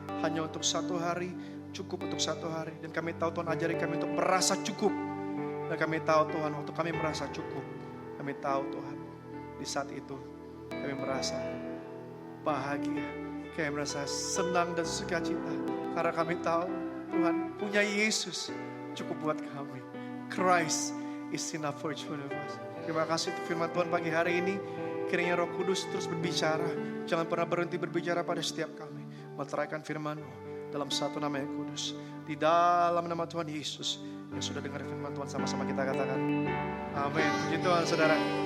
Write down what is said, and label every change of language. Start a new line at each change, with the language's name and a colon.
Indonesian: Hanya untuk 1 hari, cukup untuk 1 hari. Dan kami tahu Tuhan ajari kami untuk merasa cukup. Dan kami tahu Tuhan untuk kami merasa cukup. Kami tahu Tuhan di saat itu kami merasa bahagia. Kami merasa senang dan sukacita. Karena kami tahu Tuhan punya Yesus cukup buat kami.
English: Christ is enough for each one of us.
Indonesian: Terima kasih untuk firman Tuhan pagi hari ini. Kiranya Roh Kudus terus berbicara. Jangan pernah berhenti berbicara pada setiap kami. Meteraikan firman-Mu dalam satu nama yang kudus. Di dalam nama Tuhan Yesus. Yang sudah dengar firman Tuhan sama-sama kita katakan. Amin. Puji Tuhan saudara.